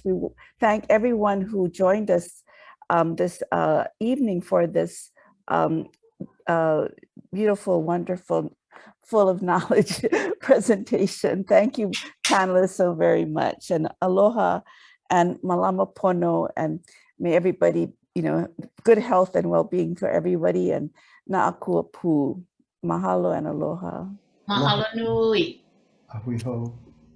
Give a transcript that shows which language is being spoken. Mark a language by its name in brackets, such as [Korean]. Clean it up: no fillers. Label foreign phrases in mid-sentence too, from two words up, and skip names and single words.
[English] We thank everyone who joined us this evening for this beautiful, wonderful, full of knowledge presentation. Thank you, panelists, so very much. And aloha and [Hawaiian] malama pono, [English] and may everybody, you know, good health and well-being for everybody, and [Hawaiian] na'akua pu. Mahalo and aloha. Mahalo nui. Ahui ho.